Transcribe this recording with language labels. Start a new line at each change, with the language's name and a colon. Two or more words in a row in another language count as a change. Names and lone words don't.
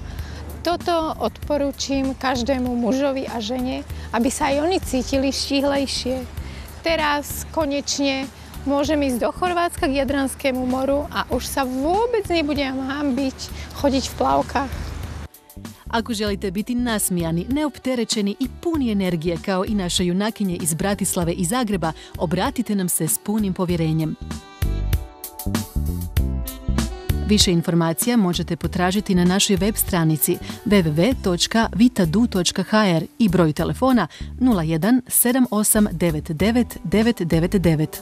Slovak: Toto odporúčim každému mužovi a žene, aby sa aj oni cítili štíhlejšie. Teraz konečne môžem ísť do Chorvátska k Jadranskému moru a už sa vôbec nebudem hanbiť chodiť v plavkách.
Croatian: Ako želite biti nasmijani, neopterećeni i puni energije kao i naše junakinje iz Bratislave i Zagreba, obratite nam se s punim povjerenjem. Više informacija možete potražiti na našoj web stranici www.vitadu.hr i broj telefona 01 7899 999.